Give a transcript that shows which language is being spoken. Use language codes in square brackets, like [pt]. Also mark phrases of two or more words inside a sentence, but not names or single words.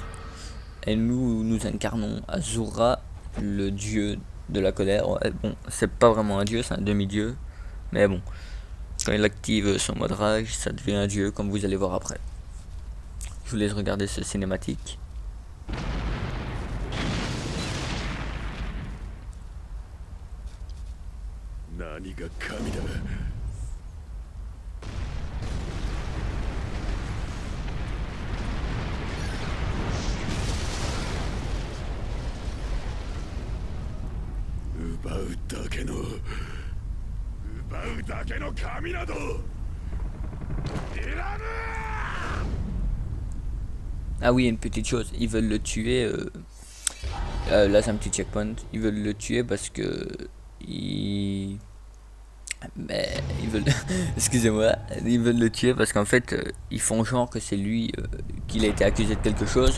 [fr] Et nous incarnons Azura, le dieu de la colère. Ouais, bon, c'est pas vraiment un dieu, c'est un demi-dieu. Mais bon, quand il active son mode rage, ça devient un dieu comme vous allez voir après. Je vous laisse regarder ce cinématique. [ja] 何が神だ。奪うだけの神などいらぬ。 [fr] Ah oui, une petite chose, ils veulent le tuer. Là c'est un petit checkpoint. Ils veulent le tuer parce que mais ils veulent, excusez-moi, ils veulent le tuer parce qu'en fait ils font genre que c'est lui qu'il a été accusé de quelque chose.